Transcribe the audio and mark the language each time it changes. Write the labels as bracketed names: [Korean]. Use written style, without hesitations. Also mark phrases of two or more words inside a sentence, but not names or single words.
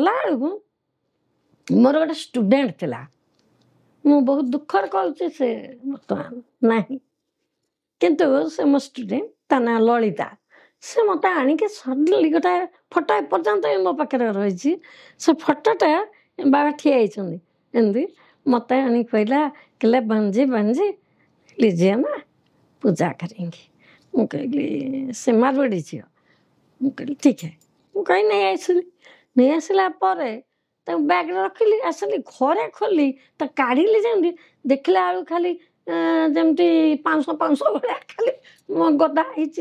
[Odia] ସେଠୁ ଗଲାବେଳକୁ ମୋର ଗୋଟେ ଷ୍ଟୁଡେଣ୍ଟ ଥିଲା, ମୁଁ ବହୁତ ଦୁଃଖରେ କହୁଛି ସେ ବର୍ତ୍ତମାନ ନାହିଁ, କିନ୍ତୁ ସେ ମୋ ଷ୍ଟୁଡେଣ୍ଟ, ତା ନାଁ ଲଳିତା। ସେ ମୋତେ ଆଣିକି ସଡନଲି ଗୋଟେ ଫଟୋ ଏପର୍ଯ୍ୟନ୍ତ ମୋ ପାଖରେ ରହିଛି। ସେ ଫଟୋଟା ବାବା ଠିଆ ହେଇଛନ୍ତି ଏମିତି, ମୋତେ ଆଣିକି କହିଲେ [Hindi] बंजी बंजी लीजिए ना पूजा करेंगे। [Odia] ମୁଁ କହିଲି ସେ ମାରୱାଡ଼ି ଝିଅ। ମୁଁ କହିଲି [Hindi] ठीक है। [Odia] ମୁଁ କହି ନେଇ ଆସିଲା ପରେ ତାକୁ ବ୍ୟାଗ୍ରେ ରଖିଲି, ଆସିଲି ଘରେ ଖୋଲି ତାକୁ କାଢ଼ିଲି, ଯେମିତି ଦେଖିଲା ବେଳକୁ ଖାଲି ଯେମିତି 500 ଭଳିଆ ଖାଲି ଗଦା ହେଇଛି।